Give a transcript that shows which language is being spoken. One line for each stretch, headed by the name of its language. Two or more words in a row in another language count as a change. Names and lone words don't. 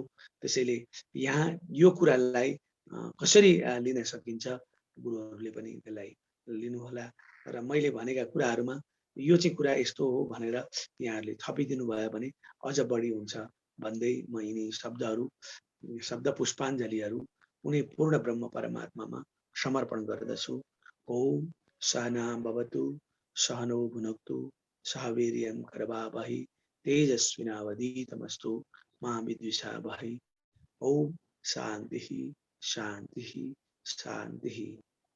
Nepali: त्यसैले यहाँ यो कुरालाई कसरी लिन सकिन्छ गुरुहरूले पनि त्यसलाई लिनुहोला र मैले भनेका कुराहरूमा यो चाहिँ कुरा यस्तो हो भनेर यहाँहरूले थपिदिनु भयो भने अझ बढी हुन्छ भन्दै म यिनी शब्दहरू, शब्द पुष्पाञ्जलीहरू उनी पूर्ण ब्रह्म परमात्मामा समर्पण गर्दछु।
Sanskrit: ओम सहना भवतु सहनौ भुनक्तु सह वीर्यं करवावहै तेजस्विनावधीतमस्तु मा विद्विषावहै। ओम शान्तिः शान्तिः शान्तिः।